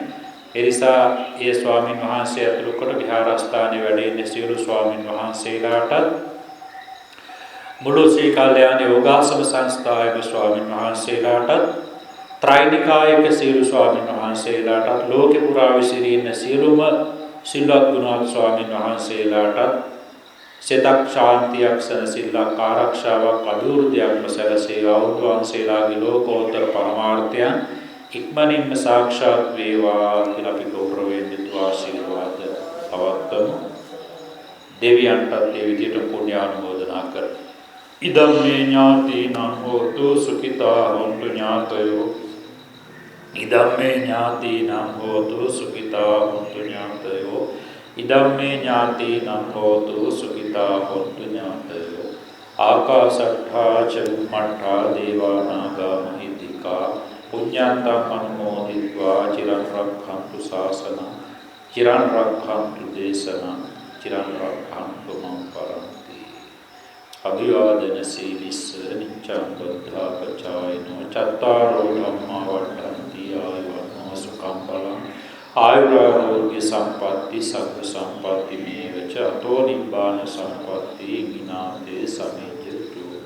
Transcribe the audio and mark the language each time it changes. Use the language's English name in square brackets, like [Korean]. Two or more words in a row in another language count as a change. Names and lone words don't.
[Sinhala] ඒ නිසා ඒ ස්වාමීන් වහන්සේ අතුළු කොට විහාරස්ථානයේ වැඩ ඉන්න සියලු ස්වාමීන් වහන්සේලාට මුළු ශ්‍රී කල්යාණ යෝගාසන සංස්ථාවේ ස්වාමීන් වහන්සේලාට ත්‍රිනිකායික සියලු ස්වාමීන් වහන්සේලාට ලෝකේ පුරා විසිරින සියලුම සිල්වත් ගුණවත් ස්වාමීන් වහන්සේලාට සිතක් ශාන්තියක් සැනසෙල්ලක් ආරක්ෂාවක් අභිවෘද්ධියක්ම සැලසේවා. උන්වහන්සේලාගේ ලෝකෝත්තර පරමාර්ථයන් ඉක්මනින්ම සාක්ෂාත් වේවා කියලා අපි ගෞරවයෙන් ආශිර්වාද පවත්වමු. දෙවියන්ටත් ඒ විදිහට පුණ්‍ය ආනුමෝදනා කරමු. [Pali] ඉදම්මේ ඥාතිනං හෝතු සුඛිතා හොන්තු ඥාතයෝ. ඉදම්මේ ඥාතිනං හෝතු සුඛිතා හොන්තු ඥාතයෝ. ඉදම්මේ ඥාතිනං හෝතු සුඛිතා හොන්තු ඥාතයෝ. ආකාශට්ඨා ච බුම්මට්ඨා දේවා නාග මහිද්దికා පුඤ්ඤන්තං අනුමෝදිत्वा චිරං රක්ඛන්තු ශාසනං චිරං රක්ඛන්තු දේශනං චිරං රක්ඛන්තු මං පරන්ති. අභිවාදන සීලිස්ස නිච්ඡං බුද්ධා පචායනෝ චත්තාරෝ ධම්මා වඩ්ඩන්ති ආයුවන්නෝ සුඛං බලං ආයුරාෝග්‍ය සම්පatti සග්ග සම්පatti මේවච අතෝ නිබ්බාන සම්පatti විනාතේ සමිජ්ජතු.